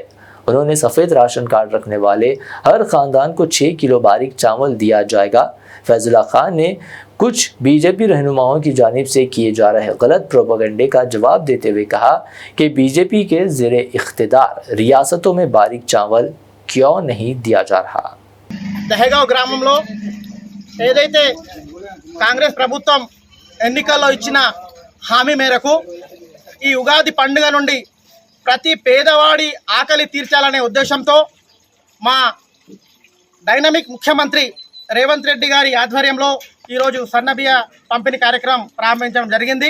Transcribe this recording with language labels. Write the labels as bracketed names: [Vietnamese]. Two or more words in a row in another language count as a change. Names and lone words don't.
[Urdu] انہوں نے سفید راشن کارڈ رکھنے والے ہر خاندان کو 6 کلو باریک چاول دیا جائے گا۔ فیض اللہ خان نے کچھ BJP رہنماؤں کی جانب سے کیے جا رہے غلط پروپیگنڈے کا جواب دیتے ہوئے کہا کہ BJP کے زیر اقتدار ریاستوں میں باریک چاول کیوں نہیں دیا جا رہا۔ [Telugu] దహేగావ్ గ్రామంలో ఏదైతే కాంగ్రెస్ ప్రభుత్వం ఎన్నికల్లో ఇచ్చిన హామీ మేరకు ఈ ఉగాది పండుగ నుండి ప్రతి పేదవాడి ఆకలి తీర్చాలనే ఉద్దేశంతో మా డైనమిక్ ముఖ్యమంత్రి రేవంత్ రెడ్డి గారి ఆధ్వర్యంలో ఈరోజు సన్నబియ్య పంపిణీ కార్యక్రమం ప్రారంభించడం జరిగింది।